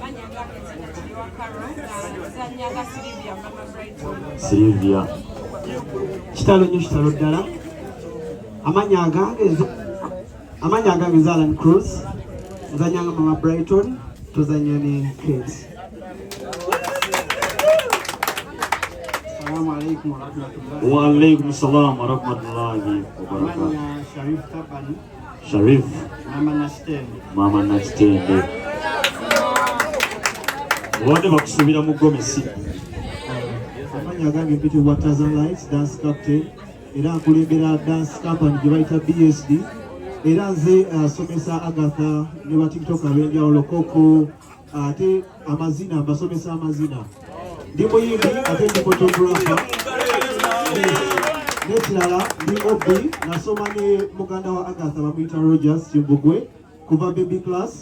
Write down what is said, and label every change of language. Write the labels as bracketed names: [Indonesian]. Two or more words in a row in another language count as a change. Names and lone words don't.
[Ganda] Sylvia. Kitalo ddala. Amanya agange Alan Cruz. Nzanyanga Mama Brighton. Tuzanya ne Kate. [Arabic] السلام عليكم ورحمة الله. وعليكم السلام ورحمة الله وبركاته. [Ganda] Sharif Tabani. Sharif. Mama Nachitende. Wade bakusubira mu Gomesi. Amanya agange mpitibwa Tazan Lights [English] dance captain. [Ganda] Era nkulembera [English] dance company [Ganda] gye bayita BSD. Era nze asomesa Agatha ne ba TikTok ab'enjawulo Koko ate amazina mbasomesa amazina. Ndi muyimbi ate ndi photographer. Nekirala ndi Obi nasoma ne muganda wa Agatha bamuyita Rogers Kimbugwe kuva [English] baby class.